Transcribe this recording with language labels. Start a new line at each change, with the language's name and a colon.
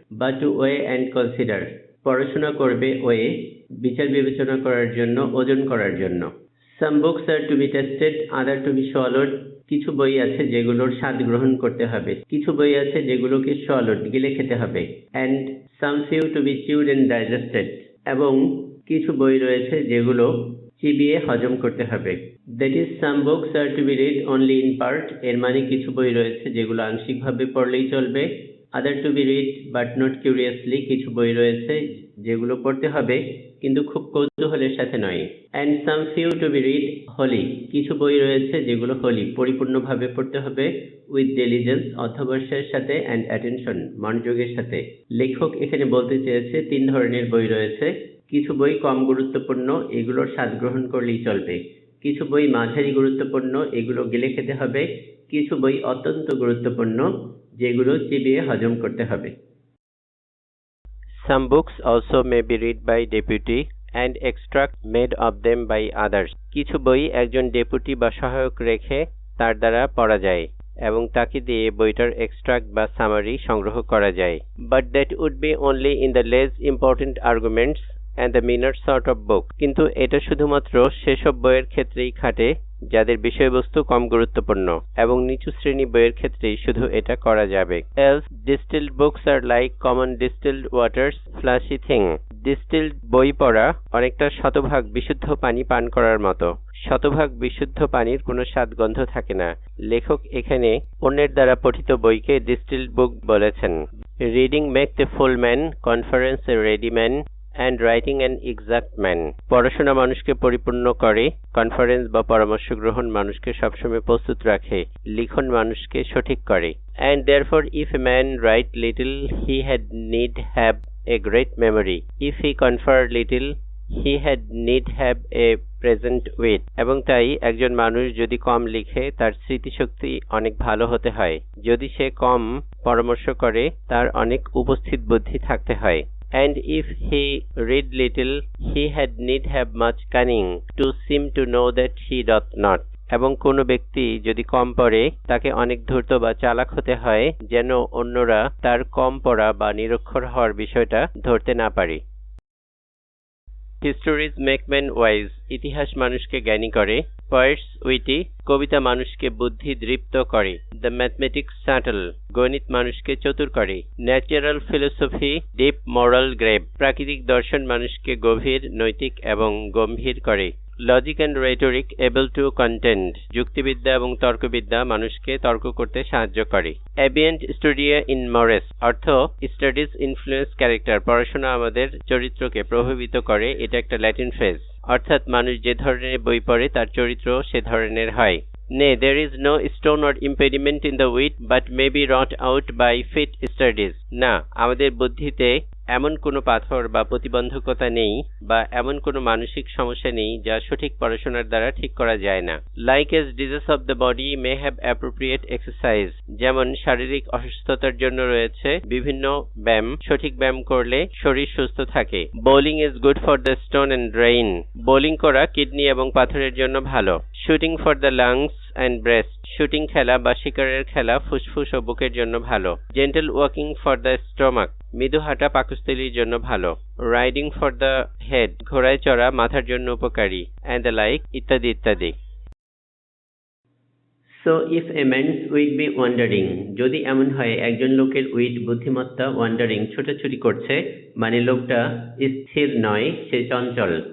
English: বা two way and consider,
Bangla: পড়াশোনা করবে ওয়ে, বিচার বিবেচনা করার জন্য,
English: ওজন করার জন্য। Some books are to be tested, other to be swallowed,
Bangla: কিছু বই আছে যেগুলোর স্বাদ গ্রহণ করতে হবে, কিছু বই আছে যেগুলোকে swallowed গিলে খেতে হবে,
English: and some few to be chewed and digested,
Bangla: এবং কিছু বই রয়েছে যেগুলো চিবিয়ে হজম করতে হবে।
English: That is, some books are to be read only in part,
Bangla: এর মানে কিছু বই রয়েছে যেগুলো আংশিকভাবে পড়লেই চলবে।
English: Other to be read but not curiously,
Bangla: কিছু বই রয়েছে যেগুলো পড়তে হবে কিন্তু খুব কৌতূহলের সাথে নয়।
English: And some few to be read wholly,
Bangla: কিছু বই রয়েছে যেগুলো wholly পরিপূর্ণভাবে পড়তে হবে
English: with diligence,
Bangla: অধ্যবসায়ের সাথে,
English: and attention,
Bangla: মনোযোগের সাথে। লেখক এখানে বলতে চেয়েছে 3 ধরনের বই রয়েছে। কিছু বই কম গুরুত্বপূর্ণ, এগুলোর স্বাদ গ্রহণ করলেই চলবে। কিছু বই মাঝারি গুরুত্বপূর্ণ, এগুলো গিলে খেতে হবে। কিছু বই অত্যন্ত গুরুত্বপূর্ণ, যেগুলো চিবিয়ে হজম করতে হবে।
English: Some books also may be read by deputy and extract made of them by others.
Bangla: কিছু বই একজন ডেপুটি বা সহায়ক রেখে তার দ্বারা পড়া যায় এবং তাকে দিয়ে বইটার এক্সট্রাক্ট বা সামারি সংগ্রহ করা যায়।
English: But that would be only in the less important arguments and the minor sort of book.
Bangla: কিন্তু এটা শুধুমাত্র সেসব বইয়ের ক্ষেত্রেই খাটে যাদের বিষয়বস্তু কম গুরুত্বপূর্ণ এবং নিচু শ্রেণী বইয়ের ক্ষেত্রেই শুধু এটা করা যাবে।
English: Else, distilled books are like common distilled water's flashy thing.
Bangla: Distilled বই পড়া অনেকটা শতভাগ বিশুদ্ধ পানি পান করার মতো। শতভাগ বিশুদ্ধ পানির কোনো স্বাদগন্ধ থাকে না। লেখক এখানে অন্যের দ্বারা পঠিত বইকে ডিস্টিলড বুক বলেছেন।
English: Reading make the full man, conference a ready man, and writing an exact man.
Bangla: পড়াশোনা মানুষকে পরিপূর্ণ করে, কনফারেন্স বা পরামর্শ গ্রহণ মানুষকে সবসময় প্রস্তুত রাখে, লিখন মানুষকে সঠিক করে।
English: And therefore if a man write little, he had need have a great memory. If he confer little, he had need have a present wit.
Bangla: এবং তাই একজন মানুষ যদি কম লিখে তার স্মৃতিশক্তি অনেক ভালো হতে হয়। যদি সে কম পরামর্শ করে তার অনেক উপস্থিত বুদ্ধি থাকতে হয়।
English: And if he read little, he had need have much cunning to seem to know that he doth not.
Bangla: এবং কোনো ব্যক্তি যদি কম পড়ে তাকে অনেক ধূর্ত বা চালাক হতে হয় যেন অন্যরা তার কম পড়া বা নিরক্ষর হওয়ার বিষয়টা ধরতে না পারে।
English: Histories make men wise.
Bangla: ইতিহাস মানুষকে জ্ঞানী করে।
English: Poets witty.
Bangla: কবিতা মানুষকে বুদ্ধি দৃপ্ত করে।
English: The mathematics subtle.
Bangla: গণিত মানুষকে চতুর করে।
English: Natural philosophy deep moral grave.
Bangla: প্রাকৃতিক দর্শন মানুষকে গভীর নৈতিক এবং গম্ভীর করে।
English: Logic and rhetoric able to contend.
Bangla: যুক্তিবিদ্যা এবং তর্কবিদ্যা মানুষকে তর্ক করতে সাহায্য করে।
Latin: Ambient studia in mores.
English: অর্থ studies influence character.
Bangla: পড়াশোনা আমাদের চরিত্রকে প্রভাবিত করে, এটা একটা ল্যাটিন ফ্রেজ। অর্থাৎ মানুষ যে ধরনের বই পড়ে তার চরিত্র সে ধরনের হয়।
English: Nay, there is no stone or impediment in the wit, but may be wrought out by fit studies.
Bangla: না, আমাদের বুদ্ধিতে এমন কোনো পাথর বা প্রতিবন্ধকতা নেই বা এমন কোনো মানসিক সমস্যা নেই যা সঠিক পড়াশোনার দ্বারা ঠিক করা যায় না।
English: Like as disease of the body may have appropriate exercise.
Bangla: যেমন শারীরিক অসুস্থতার জন্য রয়েছে বিভিন্ন ব্যায়াম, সঠিক ব্যায়াম করলে শরীর সুস্থ থাকে।
English: Bowling is good for the stone and brain.
Bangla: Bowling করা কিডনি এবং পাথরের জন্য ভালো।
English: Shooting for the lungs and breast.
Bangla: Shooting খেলা বা শিকারের খেলা ফুসফুস ও বুকের জন্য ভালো।
English: Gentle walking for the stomach.
Bangla: মৃদু হাঁটা পাকস্থলীর জন্য ভালো।
English: riding for the head,
Bangla: ঘোড়ায় চড়া মাথার জন্য উপকারী।
English: and the like,
Bangla: ইত্যাদি ইত্যাদি।
English: so if a man's wit be wandering,
Bangla: যদি এমন হয় একজন লোকের উইট বুদ্ধিমত্তা ওয়ান্ডারিং ছোটাছুটি করছে, মানে লোকটা স্থির নয়, সে চঞ্চল।